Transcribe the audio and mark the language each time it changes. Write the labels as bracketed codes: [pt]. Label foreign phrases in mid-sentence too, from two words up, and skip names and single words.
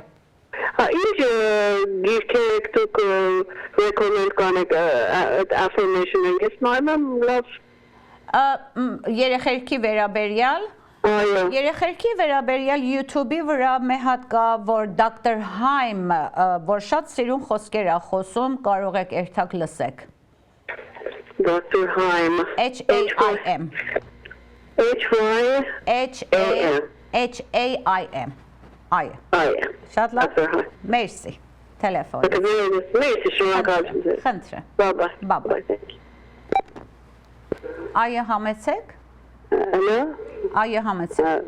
[hy] Ինչ գիրքեր դուք recommend կանեք այդ affirmation-ը ես նայում եմ լավ երեխեքի վերաբերյալ Երեխեքի վերաբերյալ YouTube-ի վրա մի հատ կա, որ Dr. Haim, որ շատ սիրուն խոսքեր է խոսում, կարող եք երթակ լսեք։ Dr. Haim H-A-I-M H-A-I-M Այո Շատ լավ Merci Տելեֆոն Merci շնորհակալություն Խնդրեմ Bye Այո համեցեք Hello Այո համեցեք